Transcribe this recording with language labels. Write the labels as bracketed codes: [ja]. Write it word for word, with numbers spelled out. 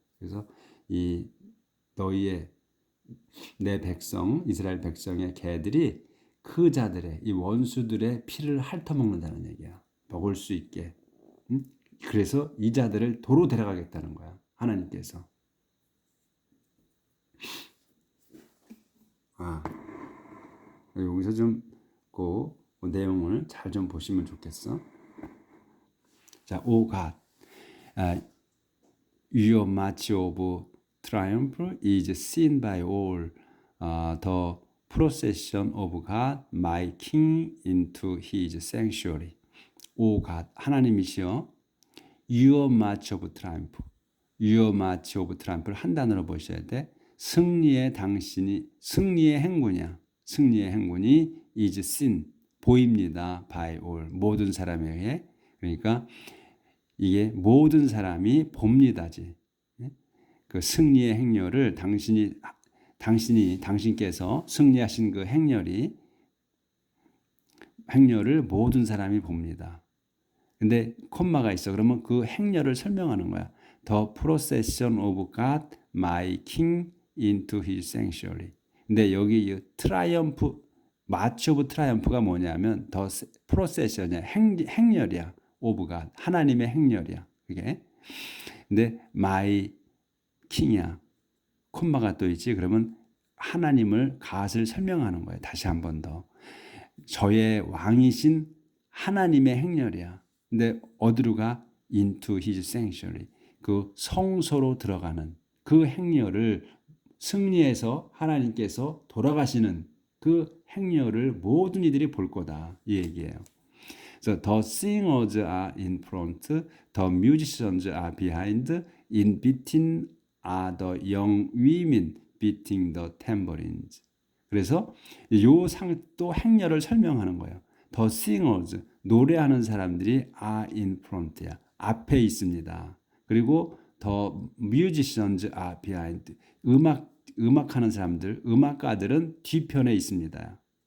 [ko] 그래서 이 너희의 내 백성 이스라엘 백성의 개들이 그 자들의 이 원수들의 피를 핥아먹는다는 얘기야. 먹을 수 있게. 응? 그래서 이 자들을 도로 데려가겠다는 거야. 하나님께서. 아, 여기서 좀그 내용을 잘 좀 보시면 좋겠어. 자, 오 갓. [en] 아, Your march of triumph is seen by all. 아, the procession of God, my King, into His sanctuary. [ko] 오 God, 하나님이시여, [en] Your march of triumph, [ko] Your march of triumph를 한 단어로 보셔야 돼. 승리의 당신이 승리의 행군이야. 승리의 행군이 [en] is seen [ko] 보입니다. [en] By all [ko] 모든 사람에 의해 그러니까 이게 모든 사람이 봅니다지. 예? 그 승리의 행렬을 당신이 당신이 당신께서 승리하신 그 행렬이 행렬을 모든 사람이 봅니다. 근데 콤마가 있어. 그러면 그 행렬을 설명하는 거야. [en] The procession of God, my King, into His sanctuary. [ko] 근데 여기 이 트라이엄프, 마치 오브 트라이엄프가 뭐냐면 [en] the procession [ko] 이야. 행, 행렬이야. of God. 하나님의 행렬이야. 그게. 근데 [en] my king [ko] 이야. 콤마가 또 있지. 그러면 하나님을 갓을 설명하는 거예요. 다시 한 번 더. 저의 왕이신 하나님의 행렬이야. 근데 어디로 가? [en] Into his sanctuary. [ko] 그 성소로 들어가는 그 행렬을 승리해서 하나님께서 돌아가시는 그 행렬을 모든 이들이 볼 거다. 이 얘기예요. [en] So the singers are in front, the musicians are behind, in between are the young women beating the tambourines. [ko] 그래서 요 상 또 행렬을 설명하는 거예요. [en] The singers [ko] 노래하는 사람들이 [en] are in front야. [ko] 앞에 있습니다. 그리고 [en] the musicians are behind. [ko] 음악 음악하는 사람들, 음악가들은 뒤편에 있습니다.